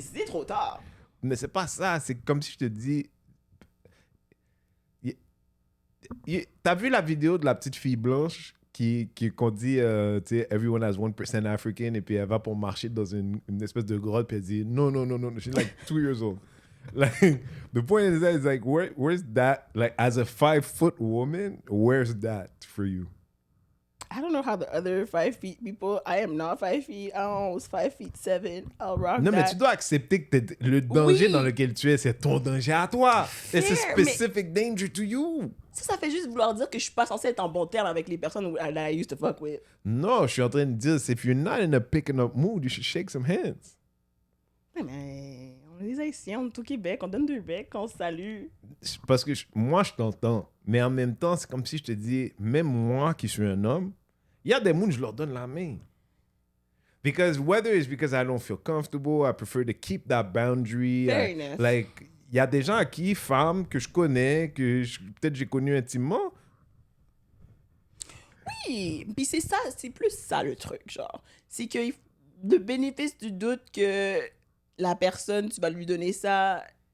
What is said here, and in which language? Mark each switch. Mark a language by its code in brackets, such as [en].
[fr] C'est trop tard. Mais c'est pas ça. C'est comme si je te dis... T'as vu la vidéo de la petite fille blanche qu'on dit, tu sais, [en] everyone has 1% African, [fr] et puis elle va pour marcher dans une espèce de grotte, puis elle dit, no. [en] She's like 2 years old. Like, the point is that, it's like, where's that, like, as a 5-foot woman, where's that for you? I don't know how the other 5 feet people, I am not 5 feet, I was 5'7", I'll rock [fr] Non, mais tu dois accepter que le danger dans lequel tu es, c'est ton danger à toi. [en] It's a specific danger to you. [fr] Ça fait juste vouloir dire que je suis pas censé être en bon terme avec les personnes [en] that I used to fuck with. [fr] Non, je suis en train de dire, [en] if you're not in a picking up mood, you should shake some hands. [fr] Mais on est des Haïtiens, on est au Québec, on donne 2 becs, on se salue. Parce que moi, je t'entends. Mais en même temps, c'est comme si je te dis, même moi qui suis un homme, il y a des mouns, je leur donne la main. [en] Because whether it's because I don't feel comfortable, I prefer to keep that boundary. Fair enough. [fr] Like, il y a des gens à qui, femmes que je connais, peut-être j'ai connu intimement. Oui, puis c'est ça, c'est plus ça le truc, genre. C'est que le bénéfice du doute que la personne, tu vas lui donner ça.